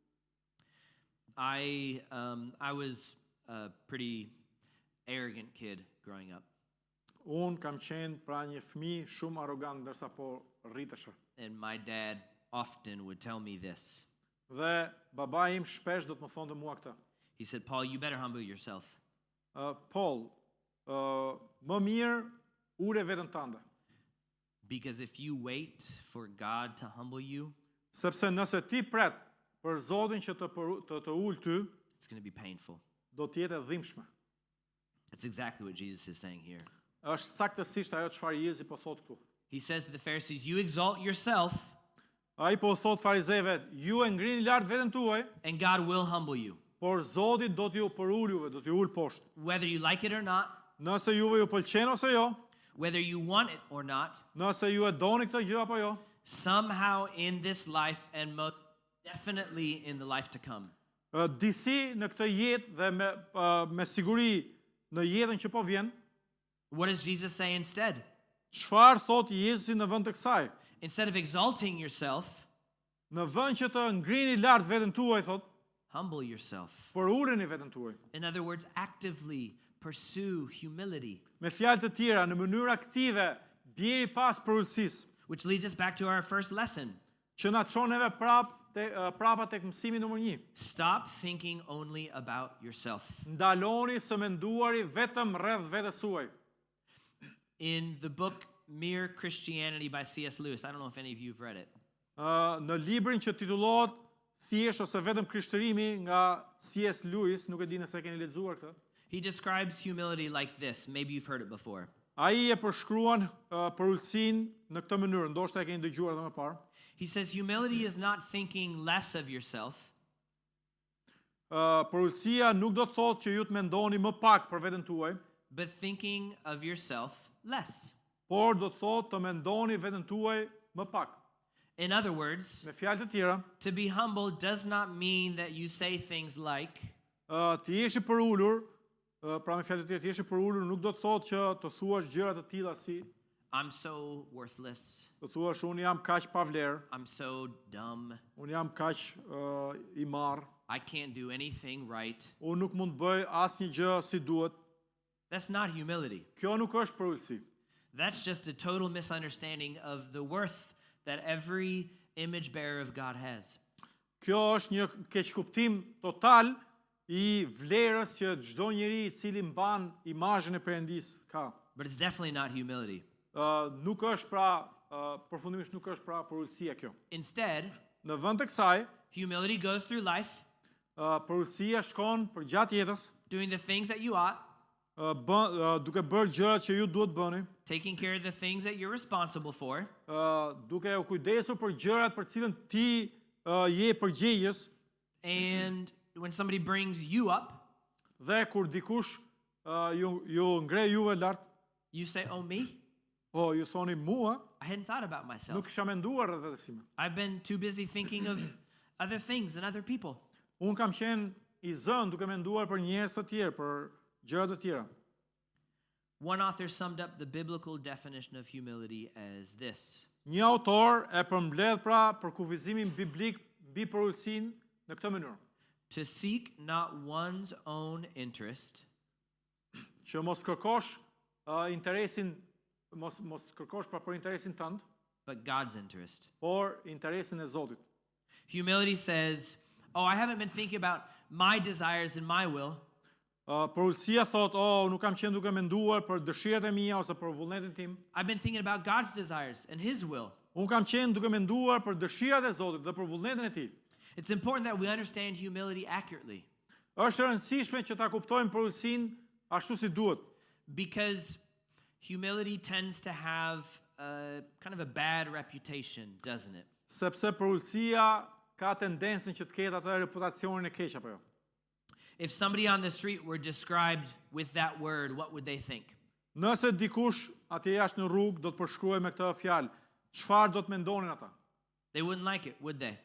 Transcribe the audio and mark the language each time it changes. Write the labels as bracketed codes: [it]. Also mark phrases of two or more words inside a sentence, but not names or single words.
[en] I was a pretty arrogant kid growing up. [sq] Unë kam qenë pra një fëmijë shumë arrogant ndërsa po rritesha. [en] And my dad often would tell me this. [sq] Dhe babai im shpesh do të më thonte mua këtë. [en] He said, Paul, you better humble yourself. [sq] Paul, më mirë ule veten tënde. [en] Because if you wait for God to humble you, [sq] Sepse nëse ti pret për Zotin që të ul ty, [en] it's going to be painful. [sq] do të jetë e dhimbshme. [en] That's exactly what Jesus is saying here. [sq] Është saktësisht ajo çfarë Jezusi po thot këtu. [en] He says to the Pharisees, you exalt yourself [sq] Ai po thot farizeve, ju e ngrini lart veten tuaj, [en] and God will humble you. [sq] por Zoti do t'ju përul juve, do t'ju ul poshtë. [en] Whether you like it or not, [sq] Nëse juve ju pëlqen ose jo, [en] whether you want it or not, [sq] nëse ju e doni këtë gjë apo jo, [en] somehow in this life and most definitely in the life to come, [sq] disi në këtë jetë dhe me siguri në jetën që po vjen, [en] what does Jesus say instead? [sq] çfarë thot Jezusi në vend të kësaj? [en] Instead of exalting yourself, [sq] Në vend që të ngrini lart veten tuaj, thot, [en] humble yourself. [sq] por uleni veten tuaj. [en] In other words, actively pursue humility, [sq] Me fjalë të tjera, në mënyrë aktive, bjeri pas përulësisë, [en] which leads us back to our first lesson. [sq] që na çon neve prapa tek mësimi numër 1. [en] Stop thinking only about yourself. [sq] Ndaloni së menduari vetëm rreth vetes suaj. [en] In the book Mere Christianity by C.S. Lewis, I don't know if any of you have read it. [sq] Në librin që titullohet Thjesht ose vetëm Krishtërimi nga C.S. Lewis, nuk e di nëse keni lexuar këtë. [en] He describes humility like this. Maybe you've heard it before. [sq] Ai e përshkruan përulësinë në këtë mënyrë, ndoshta e keni dëgjuar edhe më parë. [en] He says humility is not thinking less of yourself, [sq] Përulësia nuk do të thotë që ju të mendoni më pak për veten tuaj, [en] but thinking of yourself less. [sq] por do të thotë të mendoni veten tuaj më pak. [en] In other words, [sq] Me fjalë të tjera, [en] to be humble does not mean that you say things like, [sq] të jesh i përulur, pra me fjalë të tjera, të jesh i përulur nuk do të thotë që të thuash gjëra të tilla si [en] I'm so worthless, [sq] të thuash unë jam kaq pa vlerë, [en] I'm so dumb, [sq] unë jam kaq i marr, [en] I can't do anything right. [sq] unë nuk mund të bëj asnjë gjë si duhet. [en] That's not humility. [sq] Kjo nuk është përulësi. [en] That's just a total misunderstanding of the worth that every image bearer of God has. [sq] Kjo është një keqkuptim total i vlerës që çdo njeri i cili mban imazhin e Perëndis ka. [en] But it's definitely not humility. [sq] Nuk është pra përfundimisht nuk është pra përulësia kjo. [en] Instead, [sq] Në vend të kësaj, [en] humility goes through life [sq] përulësia shkon për gjatë jetës, [en] doing the things that you ought, [sq] duke bërë gjërat që ju duhet bëni, [en] taking care of the things that you're responsible for, [sq] duke u kujdesur për gjërat për cilën ti je përgjegjës, [en] and when somebody brings you up, [sq] dhe kur dikush ju ngre juve lart, [en] you say, oh, me? [sq] ju thoni mua, [en] I hadn't thought about myself. [sq] nuk kisha menduar rreth vetes time. [en] I've been too busy thinking of other things and other people. [sq] Unë kam qenë i zënë duke menduar për njerëz të tjerë, për gjëra të tjera. [en] One author summed up the biblical definition of humility as this: [sq] Një autor e përmbledh pra për kufizimin biblik mbi përulësinë në këtë mënyrë, [en] to seek not one's own interest, [sq] që mos kërkosh interesin, mos kërkosh pra për interesin tënd, [en] but God's interest. [sq] por interesin e Zotit. [en] Humility says, oh, I haven't been thinking about my desires and my will. [sq] Përulësia thot, nuk kam qenë duke menduar për dëshirat e mia ose për vullnetin tim. [en] I've been thinking about God's desires and His will. [sq] Unë kam qenë duke menduar për dëshirat e Zotit dhe për vullnetin e tij. [en] It's important that we understand humility accurately. [sq] Është e rëndësishme që ta kuptojmë përulësinë ashtu si duhet. [en] Because humility tends to have kind of a bad reputation, doesn't it? [sq] Sepse përulësia ka tendencën që të ketë atë reputacionin e keq apo jo. [en] If somebody on the street were described with that word, what would they think? [sq] Nëse dikush atje jashtë në rrugë do të përshkruaj me këtë fjalë, çfarë do të mendonin ata? [en] They wouldn't like it, would they?